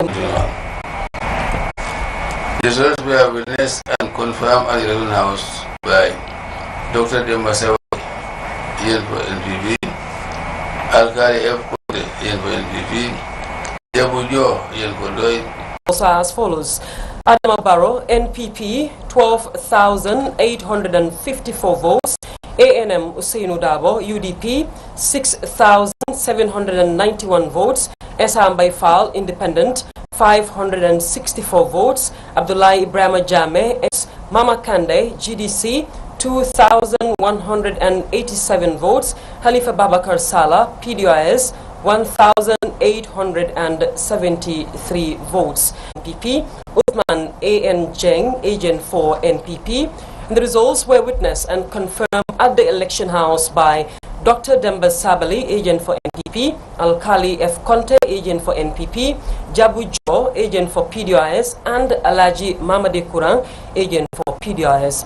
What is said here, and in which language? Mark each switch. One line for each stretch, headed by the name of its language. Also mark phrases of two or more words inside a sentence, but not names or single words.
English: The results were witnessed and confirmed at the election house by Dr. Demba Sabali, agent for NPP, Alkali F. Conte, agent for NPP, Jabujo, agent for Doi. Also as follows. Adama Barrow, NPP, 12,854 votes. ANM Usainu Dabo, UDP, 6,791 votes. Esam Baifal, Independent, 564 votes. Abdullah Ibrahim Jame, ex Mama Kande, GDC, 2,187 votes. Khalifa Babakar Salah, PDIS, 1,873 votes. NPP, Uthman A.N. Jeng, agent for NPP. And the results were witnessed and confirmed at the election house by Dr. Demba Sabali, agent for NPP, Alkali F. Conte, agent for NPP, Jabu Jo, agent for PDIS, and Alaji Mamadi Kurang, agent for PDIS.